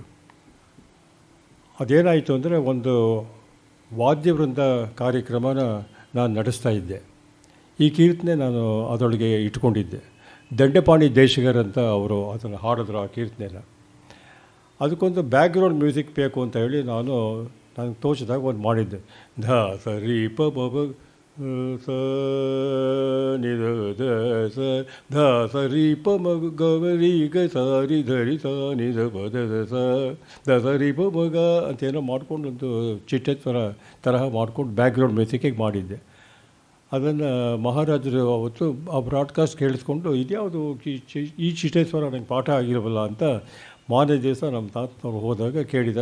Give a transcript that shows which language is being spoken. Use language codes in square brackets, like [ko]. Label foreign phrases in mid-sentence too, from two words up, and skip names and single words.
[kn] ಅದೇನಾಯಿತು ಅಂದರೆ, ಒಂದು ವಾದ್ಯವೃಂದ ಕಾರ್ಯಕ್ರಮನ ನಾನು ನಡೆಸ್ತಾ ಇದ್ದೆ. ಈ ಕೀರ್ತನೆ ನಾನು ಅದರೊಳಗೆ ಇಟ್ಕೊಂಡಿದ್ದೆ. ದಂಡಪಾಣಿ ದೇಶಿಗರ್ ಅಂತ ಅವರು ಅದನ್ನು ಹಾಡಿದ್ರು, ಆ ಕೀರ್ತನೆನ. ಅದಕ್ಕೊಂದು [en] background music [kn] ಬೇಕು ಅಂತ ಹೇಳಿ ನನಗೆ ತೋಚಿದಾಗ ಒಂದು ಮಾಡಿದ್ದೆ. ಧ ಸ ರಿ ಪ ಬ ಬ ಸ ನಿ ದ ದ ಸ ಧ ಸ ರಿ ಪ ಮ ಗ ರಿ ಗ ಸ ರಿ ಧ ರಿ ಸ ನಿ ದ ಪ ದ ದ ಸ ದ ಸ ರಿ ಪ ಮ ಗ ಅಂತೇನೋ ಮಾಡ್ಕೊಂಡು ಒಂದು ಚಿಟ್ಟೆ ತರಹ ಮಾಡ್ಕೊಂಡು [en] background musicಕ್ಕಿಗೆ [kn] ಮಾಡಿದ್ದೆ. ಅದನ್ನು ಮಹಾರಾಜರು ಅವತ್ತು ಆ ಬ್ರಾಡ್ಕಾಸ್ಟ್ ಕೇಳಿಸ್ಕೊಂಡು, ಇದ್ಯಾವುದು ಈ ಚಿಟ್ಟೇಶ್ವರ ನನಗೆ ಪಾಠ ಆಗಿರಬಲ್ಲ ಅಂತ ಮಾರನೇ ದಿವಸ ನಮ್ಮ ತಾತನವ್ರು ಹೋದಾಗ ಕೇಳಿದ್ದಾರೆ.